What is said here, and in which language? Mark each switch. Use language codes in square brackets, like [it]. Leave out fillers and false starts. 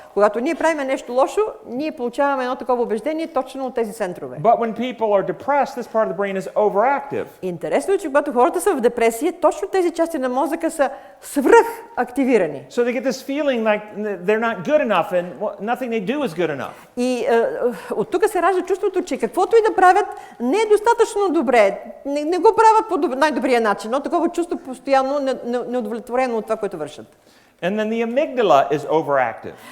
[bg] Когато ние правиме нещо лошо, ние получаваме едно такова убеждение точно от тези центрове. [en] But when people are depressed, this part of the brain is overactive. [bg] Интересно е, че когато хората са в депресия, точно тези части на мозъка са свръхактивирани. [en] So they get this feeling like they're not good enough and nothing they do is good enough. [bg] И от тук се ражда чувството, че каквото и да правят, не е достатъчно добре. Не го правят по най-добрия начин, но такова чувство постоянно неудовлетворено от това, което вършат. [en] And then the amygdala is overactive.